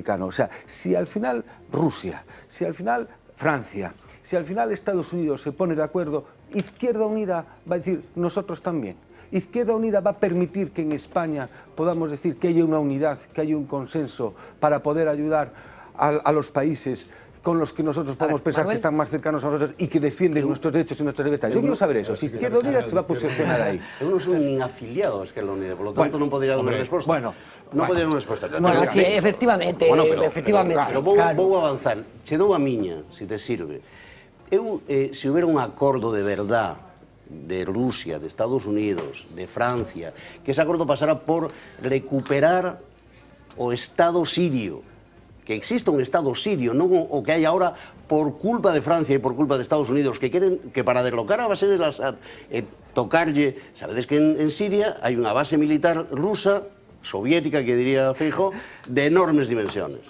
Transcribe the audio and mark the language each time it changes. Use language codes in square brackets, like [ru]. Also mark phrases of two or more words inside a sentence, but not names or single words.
[es] O sea, si al final Rusia, si al final Francia, si al final Estados Unidos se pone de acuerdo, Izquierda Unida va a decir nosotros también. Izquierda Unida va a permitir que en España podamos decir que haya una unidad, que haya un consenso para poder ayudar a los países con los que nosotros podemos pensar que están más cercanos a nosotros y que defienden nuestros derechos y nuestras libertades. Yo quiero saber eso, si Izquierda Unida se va a posicionar ahí. [gl] Eu non son nin afiliado a Izquierda Unida, [es] por lo tanto [gl] non podría dar unha resposta. Non podría dar unha resposta. Sí, efectivamente. Pero vou avanzar. Che dou a miña, se te sirve. Se houbera un acordo de verdad de Rusia, de Estados Unidos, de Francia, que ese acordo pasara por recuperar o Estado sirio, que exista un Estado sirio, non o que hai ahora por culpa de Francia e por culpa de Estados Unidos, que queren que para derrocar a Bashar al-Assad tocarlle, sabedes que en Siria hai unha base militar rusa, soviética, que diría Feijóo, de enormes dimensiones.